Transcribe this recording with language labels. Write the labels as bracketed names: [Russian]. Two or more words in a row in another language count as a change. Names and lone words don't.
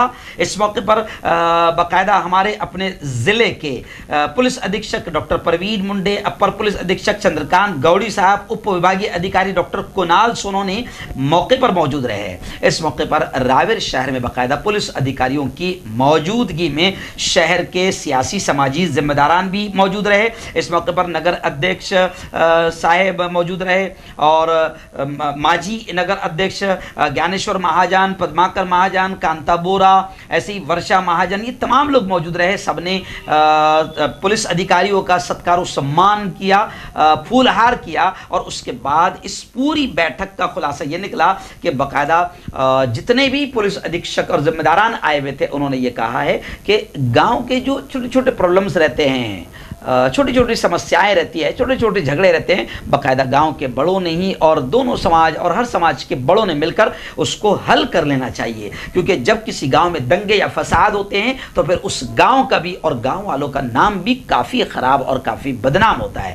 [Urdu] اس موقع پر باقاعدہ ہمارے اپنے ضلع کے پولیس ادھیکشک ڈاکٹر پروین منڈے، اپر پولیس ادھیکشک چندرکانت گوڑی صاحب، اپ وبھاگیہ ادھیکاری ڈاکٹر کنال سونونی موقع پر موجود رہے۔ اس موقع پر راویر شہر میں باقاعدہ پولیس ادھیکاریوں کی موجودگی میں شہر کے سیاسی سماجی ذمہ داران بھی موجود رہے۔ اس موقع پر نگر ادھیکش صاحب موجود رہے، اور ماجی نگر ادھیکش گیانیشور مہاجان، پدماکر مہاجان، کانتا بورا، ایسے ہی ورشا مہاجن، یہ تمام لوگ موجود رہے۔ سب نے پولیس ادھیکاریوں کا ستکار و سمان کیا، پھول ہار کیا، اور اس کے بعد اس پوری بیٹھک کا خلاصہ یہ نکلا کہ باقاعدہ جتنے بھی پولیس ادھیکشک اور ذمہ داران آئے ہوئے تھے انہوں نے یہ کہا ہے کہ گاؤں کے جو چھوٹے چھوٹے پرابلمس رہتے ہیں، چھوٹی چھوٹی سمسیائیں رہتی ہے، چھوٹے چھوٹے جھگڑے رہتے ہیں، باقاعدہ گاؤں کے بڑوں نے ہی اور دونوں سماج اور ہر سماج کے بڑوں نے مل کر اس کو حل کر لینا چاہیے، کیونکہ جب کسی گاؤں میں دنگے یا فساد ہوتے ہیں تو پھر اس گاؤں کا بھی اور گاؤں والوں کا نام بھی کافی خراب اور کافی بدنام ہوتا ہے۔